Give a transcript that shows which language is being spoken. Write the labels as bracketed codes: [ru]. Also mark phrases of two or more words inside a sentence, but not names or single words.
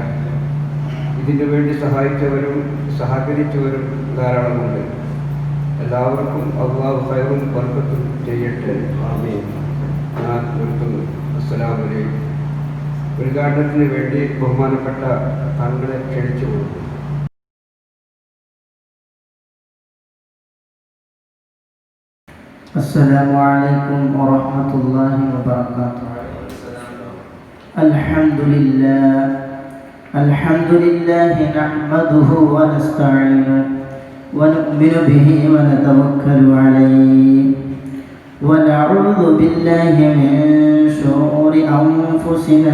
[ml] ഇതിനു വേണ്ടി സഹായിച്ചവരും സഹകരിച്ചവരും ധാരാളമുണ്ട്. എല്ലാവർക്കും അല്ലാഹു ഖൈറും ബർക്കത്തും ചെയ്യട്ടെ. ആമീൻ. ഞാൻ നിർത്തുന്നു. [ar] السلام عليكم. [ml] ഉദ്ഘാടനത്തിന് വേണ്ടി ബഹുമാനപ്പെട്ട താങ്കളെ ക്ഷണിച്ചു കൊടുക്കും. [ar] السلام عليكم ورحمة الله وبركاته. الحمد لله نحمده ونستعينه ونؤمن به ونتوكل عليه ونعوذ بالله من شرور أنفسنا